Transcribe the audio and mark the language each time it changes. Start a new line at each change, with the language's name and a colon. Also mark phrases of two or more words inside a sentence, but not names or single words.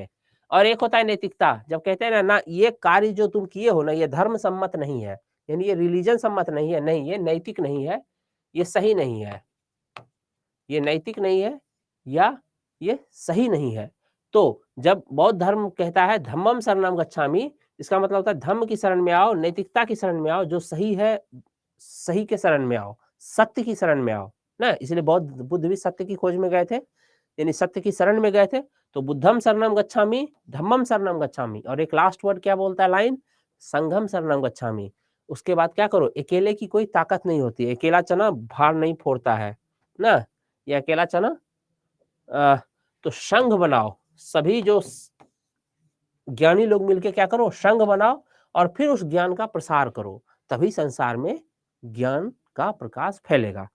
Hindi: और एक होता है नैतिकता। जब कहते हैं ना ये कार्य जो तुम किए हो ना, ये धर्म सम्मत नहीं है, यानी ये रिलीजन सम्मत नहीं है, नहीं ये नैतिक नहीं है, ये सही नहीं है, ये नैतिक नहीं है, या ये सही नहीं है। तो जब बौद्ध धर्म कहता है
Pali: धम्मम शरणम गच्छामि,
Hindi: इसका मतलब होता है धर्म की शरण में आओ, नैतिकता की शरण में आओ, जो सही है सही के शरण में आओ, सत्य की शरण में आओ ना। इसलिए बौद्ध बुद्ध भी सत्य की खोज में गए थे, यानी सत्य की शरण में गए थे।
Pali: तो बुद्धम शरणम गच्छामि, धम्मम शरणम गच्छामि,
Hindi: और एक
English: last word
Hindi: क्या बोलता है लाइन?
Pali: संघम शरणम गच्छामि।
Hindi: उसके बाद क्या करो? अकेले की कोई ताकत नहीं होती है, अकेला चना भार नहीं फोड़ता है ना, ये अकेला चना तो संघ बनाओ, सभी जो ज्ञानी लोग मिलके क्या करो? संघ बनाओ, और फिर उस ज्ञान का प्रसार करो, तभी संसार में ज्ञान का प्रकाश फैलेगा।